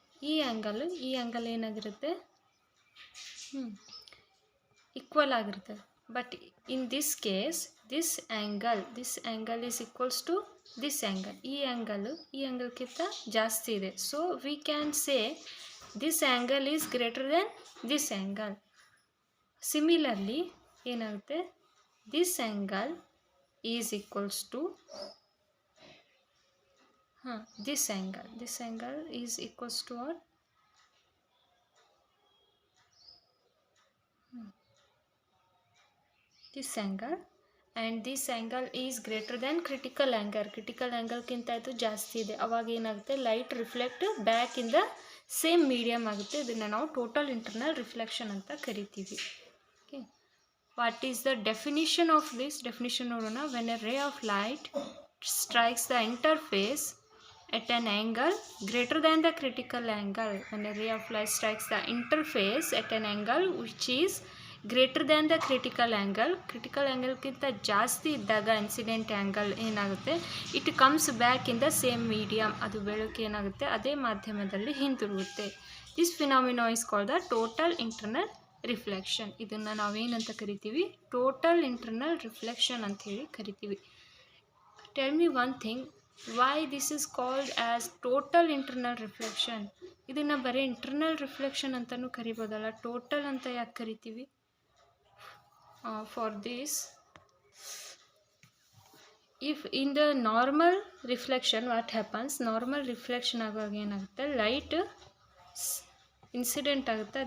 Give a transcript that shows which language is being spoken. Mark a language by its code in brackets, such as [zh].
[kn] ಈ ಆ್ಯಂಗಲ್ ಏನಾಗಿರುತ್ತೆ, ಈಕ್ವಲ್ ಆಗಿರ್ತದೆ. [en] But in this case this angle is equals to this angle. [kn] ಈ ಆ್ಯಂಗಲ್ಗಿಂತ ಜಾಸ್ತಿ ಇದೆ. [en] So we can say this angle is greater than this angle. Similarly ಏನಾಗುತ್ತೆ, this angle is equals to this angle is equals to what, this angle, and this angle is greater than critical angle [kn] ಕಿಂತ ಇದು ಜಾಸ್ತಿ ಇದೆ. ಅವಾಗ ಏನಾಗುತ್ತೆ, [en] Light reflect back in the same medium ಆಗುತ್ತೆ. [kn] ಇದನ್ನು ನಾವು ಟೋಟಲ್ ಇಂಟರ್ನಲ್ ರಿಫ್ಲೆಕ್ಷನ್ ಅಂತ ಕರಿತೀವಿ. [en] Okay, what is the definition of this? [kn] Definition ನೋಡೋಣ. [en] when a ray of light strikes the interface at an angle greater than the critical angle, when a ray of light strikes the interface at an angle which is greater than the critical angle [kn] ಕಿಂತ ಜಾಸ್ತಿ ಇದ್ದಾಗ incident angle ಏನಾಗುತ್ತೆ, [en] It comes back in the same medium. [kn] ಅದು ಬೆಳಕು ಏನಾಗುತ್ತೆ, ಅದೇ ಮಾಧ್ಯಮದಲ್ಲಿ ಹಿಂತಿರುಗುತ್ತೆ. [en] This phenomena is called the total internal reflection. [kn] ಇದನ್ನು ನಾವೇನಂತ ಕರಿತೀವಿ, ಟೋಟಲ್ ಇಂಟರ್ನಲ್ ರಿಫ್ಲೆಕ್ಷನ್ ಅಂತ ಹೇಳಿ ಕರಿತೀವಿ. [en] Tell me one thing, why this is called as total internal reflection? [kn] ಇದನ್ನು ಬರೀ ಇಂಟರ್ನಲ್ ರಿಫ್ಲೆಕ್ಷನ್ ಅಂತಲೂ ಕರಿಬೋದಲ್ಲ, ಟೋಟಲ್ ಅಂತ ಯಾಕೆ ಕರಿತೀವಿ? [en] for this, if in the [kn] normal reflection what happens, normal reflection ಆಗುವಾಗ ಏನಾಗುತ್ತೆ, ಲೈಟ್ ಇನ್ಸಿಡೆಂಟ್ ಆಗುತ್ತೆ.